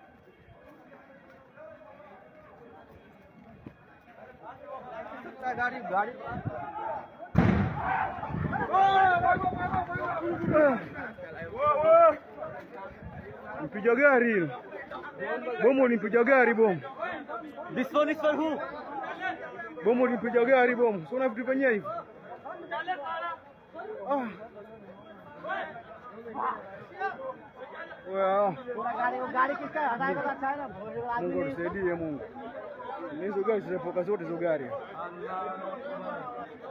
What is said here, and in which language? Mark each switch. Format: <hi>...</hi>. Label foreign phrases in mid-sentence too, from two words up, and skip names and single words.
<sw>Gari. Mpiga gari. Bomo nimpiga gari bomo.</sw> <en>This one is for who?</en> <sw>Bomo nimpiga gari bomo. Sio na vitu venye hivi.</sw> <hi>Gari किसका है? हटाए तो अच्छा है ना।</hi> <sw>Mungu tusaidie Mungu. Hizo gari zinapoka zote hizo gari.</sw>